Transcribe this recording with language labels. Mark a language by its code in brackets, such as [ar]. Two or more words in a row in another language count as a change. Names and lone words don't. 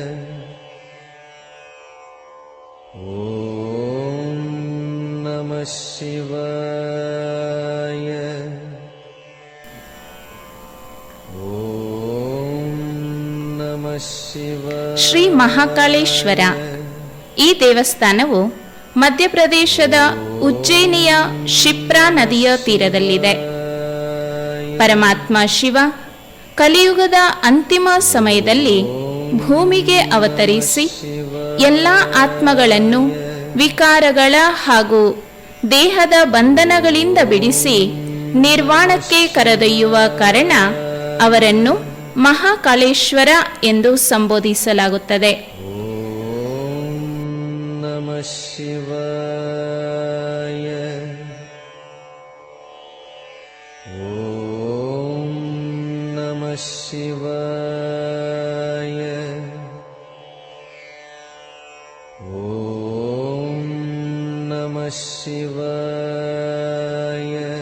[sa] ಓಂ ನಮಃ ಶಿವಾಯ. ಓಂ ನಮಃ ಶಿವಾಯ. ಶ್ರೀ ಮಹಾಕಾಳೇಶ್ವರ. [kn] ಈ ದೇವಸ್ಥಾನವು ಮಧ್ಯಪ್ರದೇಶದ ಉಜ್ಜಯಿನಿಯ ಶಿಪ್ರಾ ನದಿಯ ತೀರದಲ್ಲಿದೆ. ಪರಮಾತ್ಮ ಶಿವ ಕಲಿಯುಗದ ಅಂತಿಮ ಸಮಯದಲ್ಲಿ ಭೂಮಿಗೆ ಅವತರಿಸಿ ಎಲ್ಲ ಆತ್ಮಗಳನ್ನು ವಿಕಾರಗಳ ಹಾಗೂ ದೇಹದ ಬಂಧನಗಳಿಂದ ಬಿಡಿಸಿ ನಿರ್ವಾಣಕ್ಕೆ ಕರೆದೊಯ್ಯುವ ಕಾರಣ ಅವರನ್ನು ಮಹಾಕಾಳೇಶ್ವರ ಎಂದು ಸಂಬೋಧಿಸಲಾಗುತ್ತದೆ. [sa] ಓಂ ನಮಃ ಶಿವಾಯ. ಓಂ ನಮಃ ಶಿವಾಯ. ಓಂ ನಮಃ ಶಿವಾಯ.